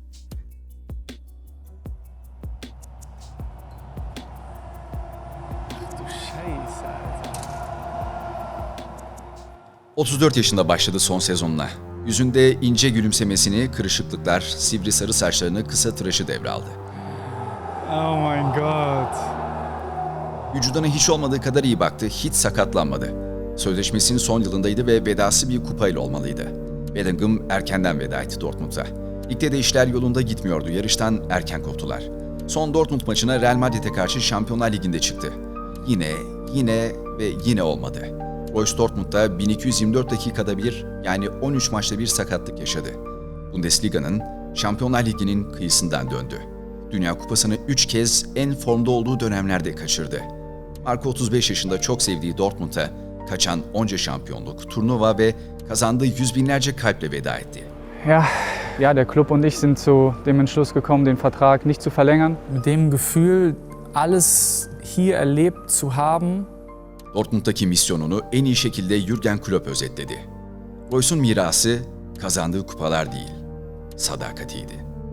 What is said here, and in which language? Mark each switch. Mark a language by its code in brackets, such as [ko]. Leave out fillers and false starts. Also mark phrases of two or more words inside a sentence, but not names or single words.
[de] Du Scheiße, Alter. [tr] 34 yaşında başladı son sezonuna. Yüzünde ince gülümsemesini, kırışıklıklar, sivri sarı saçlarını, kısa tıraşı devraldı. [de] Oh mein Gott. [tr] Vücuduna hiç olmadığı kadar iyi baktı, hiç sakatlanmadı. Sözleşmesinin son yılındaydı ve vedası bir kupayla olmalıydı. Bellingham erkenden veda etti Dortmund'a. Ligde de işler yolunda gitmiyordu, yarıştan erken koptular. Son Dortmund maçına Real Madrid'e karşı Şampiyonlar Ligi'nde çıktı. Yine olmadı. Royce Dortmund'da 1224 dakikada bir, yani 13 maçta bir sakatlık yaşadı. Bundesliga'nın, Şampiyonlar Ligi'nin kıyısından döndü. Dünya Kupası'nı 3 kez en formda olduğu dönemlerde kaçırdı. Marco 35 yaşında çok sevdiği Dortmund'a kaçan onca şampiyonluk, turnuva ve kazandığı yüz binlerce kalple veda etti. [de] Ja, der Club und ich sind zu dem Entschluss gekommen, den Vertrag nicht zu verlängern. Mit dem Gefühl, alles hier erlebt zu haben, [tr] Dortmund'daki misyonunu en iyi şekilde Jürgen Klopp özetledi. Royce'un mirası kazandığı kupalar değil, sadakatiydi.